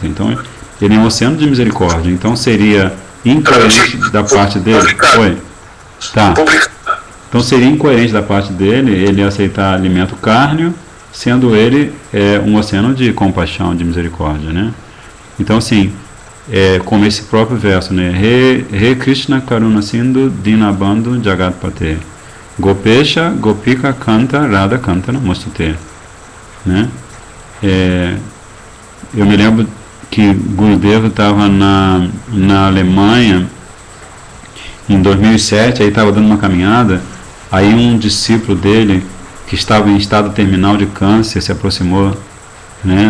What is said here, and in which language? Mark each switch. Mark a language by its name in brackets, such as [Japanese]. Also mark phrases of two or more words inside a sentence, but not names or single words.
[Portuguese] Então ele é um oceano de misericórdia. Então seria incoerente da parte dele. Tá. Então seria incoerente da parte dele ele aceitar alimento cárneo, sendo ele um oceano de compaixão, de misericórdia, né? Então, assim, como esse próprio verso, né? [Sanskrit] Re Krishna Karuna Sindhu Dinabandhu Jagatpate Gopesha Gopika Kanta Radha Kanta Namostute, [Portuguese] né? Eu me lembro que Gurudeva estava na Alemanha em 2007, aí estava dando uma caminhada, aí um discípulo dele que estava em estado terminal de câncer se aproximou, né?